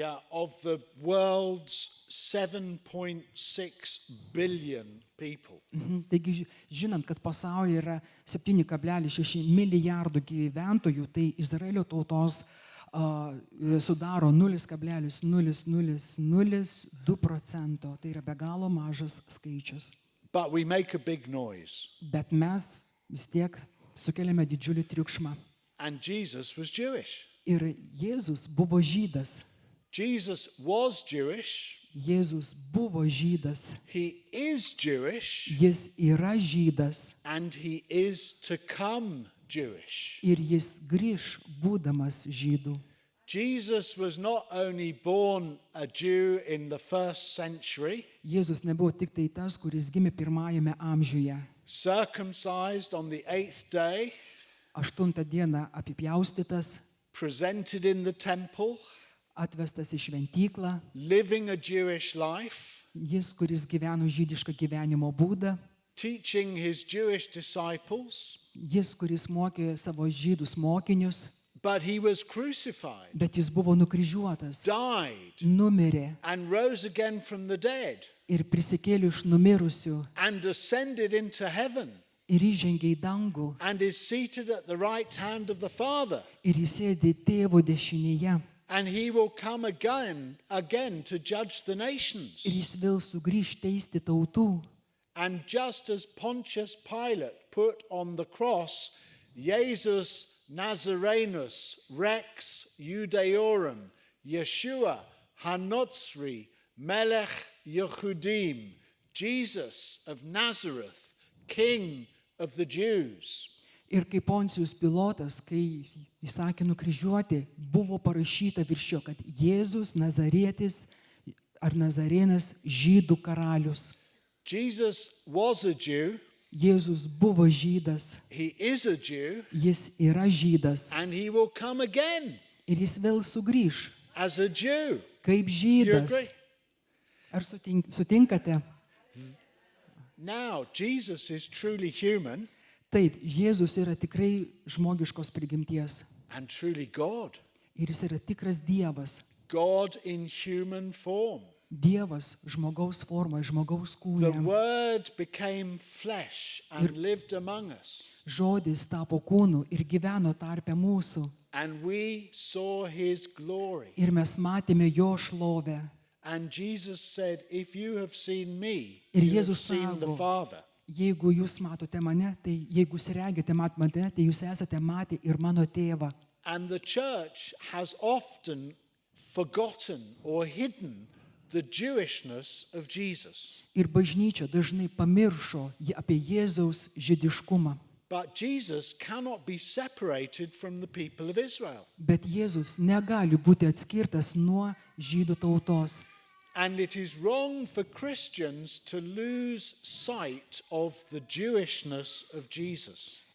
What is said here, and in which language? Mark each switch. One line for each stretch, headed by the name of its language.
English: Of the world's 7.6 billion people.
Lithuanian: Taigi žinant, kad pasaulyje yra 7,6 milijardų gyventojų, tai Izraelio tautos sudaro 0,0002%. Tai yra be galo mažas skaičius.
English: But we make a big noise.
Lithuanian: Bet mes vis tiek sukeliame didžiulį triukšmą.
English: And Jesus was Jewish.
Lithuanian: Ir Jėzus buvo žydas.
English: Jesus was Jewish.
Lithuanian: Jėzus buvo žydas.
English: He is Jewish.
Lithuanian: Jis yra žydas.
English: And he is to come Jewish.
Lithuanian: Ir jis grįš būdamas žydų.
English: Jesus was not only born a Jew in the first century,
Lithuanian: Jėzus nebuvo tik tai tas, kuris gimė pirmajame amžiuje.
English: circumcised on the 8th day,
Lithuanian: 8 dieną apipjaustytas,
English: presented in the temple,
Lithuanian: atvestas į šventyklą.
English: living a Jewish life,
Lithuanian: Jis, kuris gyveno žydišką gyvenimo būdą.
English: teaching his Jewish disciples,
Lithuanian: Jis, kuris mokė savo žydus mokinius.
English: but he was crucified,
Lithuanian: Bet jis buvo nukryžiuotas,
English: died,
Lithuanian: numirė
English: and rose again from the dead,
Lithuanian: ir prisikėlė iš numirusių
English: and ascended into heaven,
Lithuanian: ir įžengė į dangų
English: and is seated at the right hand of the Father.
Lithuanian: ir įsėdė tėvo dešinėje.
English: And he will come again to judge the nations.
Lithuanian: Ir jis vėl sugrįš teisti tautų.
English: And just as Pontius Pilate put on the cross,
Latin: Jesus Nazarenus Rex Judaeorum,
Hebrew: Yeshua Hanotzri Melech Yehudim,
English: Jesus of Nazareth, King of the Jews.
Lithuanian: Ir kaip Poncijus Pilotas, kai įsakė nukryžiuoti, buvo parašyta virš jo, kad Jėzus Nazarietis ar Nazarėnas žydų karalius.
English: Jesus was a Jew.
Lithuanian: Jėzus buvo žydas,
English: He is a Jew.
Lithuanian: jis yra žydas
English: And he will come again
Lithuanian: ir jis vėl sugrįš
English: as a Jew.
Lithuanian: kaip
English: You
Lithuanian: žydas.
English: agree?
Lithuanian: Ar sutinkate?
English: Now, Jesus is truly human
Lithuanian: Taip, Jėzus yra tikrai žmogiškos prigimties
English: and truly God.
Lithuanian: ir jis yra tikras Dievas.
English: God in human form.
Lithuanian: Dievas žmogaus forma, žmogaus
English: The
Lithuanian: kūne.
English: Word became flesh and lived among us.
Lithuanian: Žodis tapo kūnu ir gyveno tarpe mūsų.
English: And we saw his glory.
Lithuanian: Ir mes matėme jo šlovę.
English: And Jesus said, if you have seen me,
Lithuanian: Ir
English: you have
Lithuanian: Jėzus
English: seen the
Lithuanian: sako,
English: Father.
Lithuanian: jeigu jūs matote mane, tai jeigu jūs regite mane, tai jūs esate matę ir mano tėvą.
English: And the church has often forgotten or hidden the Jewishness of Jesus.
Lithuanian: Ir bažnyčia dažnai pamiršo apie Jėzaus žydiškumą.
English: But Jesus cannot be separated from the people of Israel.
Lithuanian: Bet Jėzus negali būti atskirtas nuo žydų tautos.
English: And it is wrong for Christians to lose sight of the Jewishness of Jesus.